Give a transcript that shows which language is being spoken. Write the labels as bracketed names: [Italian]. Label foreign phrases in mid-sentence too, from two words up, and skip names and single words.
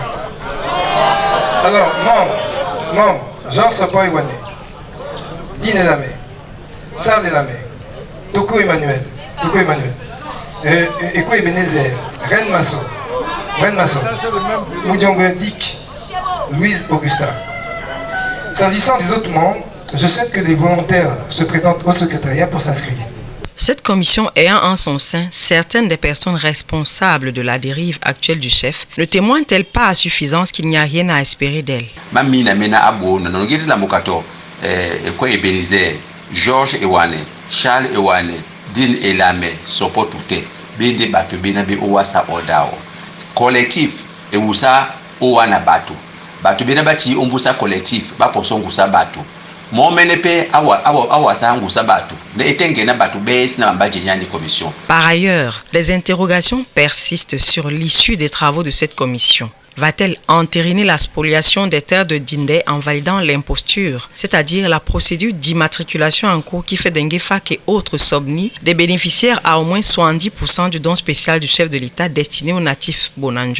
[French] Alors, membre, Jean Sopo Iwane, Dine Lamé, Charles Lamé, Toko Emmanuel, Eko Ebenezer, Reine Masson, Moudiongue Dick, Louise Augusta. S'agissant des autres membres, je souhaite que les volontaires se présentent au secrétariat pour s'inscrire. Cette commission ayant en son sein certaines des personnes responsables de la dérive actuelle du chef, ne témoigne-t-elle pas à suffisance qu'il n'y a rien à espérer d'elle? [Duala] Mamina mena abo na ngiti la mukato Eko Ebenezer, Georges Ewane, Charles Ewane, Din Elame, Sopo Touté, bende batu bina be owasa odao. Collectif ewusa owana batu bina bati ombusa collectif baposongusa batu. [French] Par ailleurs, les interrogations persistent sur l'issue des travaux de cette commission. Va-t-elle entériner la spoliation des terres de Dindé en validant l'imposture, c'est-à-dire la procédure d'immatriculation en cours qui fait d'Enguefak et autres Sobni des bénéficiaires à au moins 70% du don spécial du chef de l'État destiné aux natifs Bonanjo?